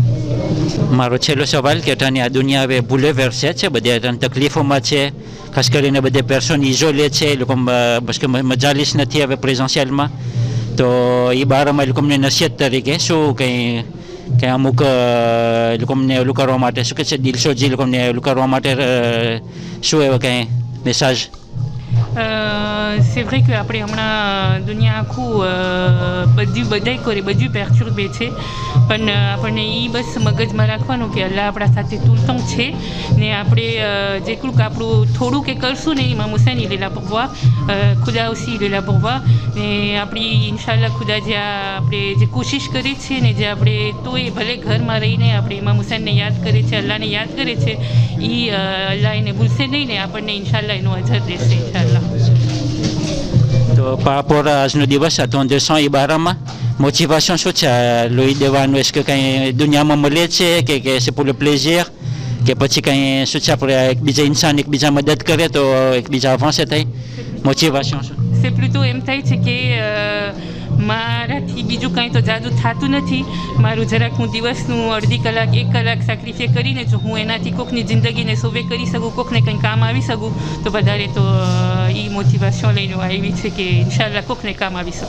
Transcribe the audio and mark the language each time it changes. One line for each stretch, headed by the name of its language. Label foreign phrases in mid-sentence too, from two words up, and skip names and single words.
Gujarati: મારો છેલ્લો સવાલ કે અટાની આ દુનિયા હવે ભૂલે વેરસે છે, બધે અટાની તકલીફોમાં છે, ખાસ કરીને બધે પર્સન ઇઝોલે છે, એ લોકો બસ કે મજાલીસ નથી હવે પ્રેઝન્શિયલમાં, તો એ બારમાં એ લોકોને નસીહત તરીકે શું કંઈ કે અમુક એ લોકોને ઓલું કરવા માટે શું કહે છે દિલસોજી લોકોને ઓલું કરવા માટે શું એવા કંઈ મેસેજ?
French: C'est vrai que
Gujarati: આપણે હમણાં દુનિયા આખું બધાય કરે, બધું પેરચુર્બે છે, પણ આપણને એ બસ મગજમાં રાખવાનું કે અલ્લાહ આપણા સાથે તુલતમ છે ને આપણે જેટલું આપણું થોડું કે કરશું ને ઇમામ હુસૈન
French: il est là pour voir,
Gujarati: ખુદા
French: aussi il est là pour voir,
Gujarati: ને આપણી ઇન્શાલ્લાહ ખુદા જે આપણે જે કોશિશ કરી છે ને જે આપણે તોય ભલે ઘરમાં રહીને આપણે ઇમામ હુસૈનને યાદ કરે છે, અલ્લાહને યાદ કરે છે, એ અલ્લાહ એને ભૂલશે નહીં ને આપણને ઇન્શાલ્લાહ એનું અજર દેશે ઇન્શાલ્લાહ. તો par આજનો દિવસ આ 200 એ બારામાં મોટિવેશન શું છે લોહી દેવાનું?
French: est-ce que
Gujarati: કંઈ દુનિયામાં મળે છે કે
French: c'est pour le plaisir
Gujarati: કે પછી કંઈ શું છે આપણે એકબીજા ઇન્સાન એકબીજા મદદ કરે તો એકબીજા અવાન્સે થાય? મોટિવેશન શું?
French: c'est plutôt
Gujarati: એમ થાય છે કે મારાથી બીજું કંઈ તો જાદુ થતું નથી, મારું જરાક હું દિવસનું અડધી કલાક 1 કલાક સેક્રિફાઈ કરીને જો હું એનાથી કોકની જિંદગીને સોવે કરી શકું, કોકને કંઈ કામ આવી શકું, તો વધારે તો એ મોટિવેશન લઈને આવી છે કે ઇન્શાલ્લાહ કોકને કામ આવી શકું.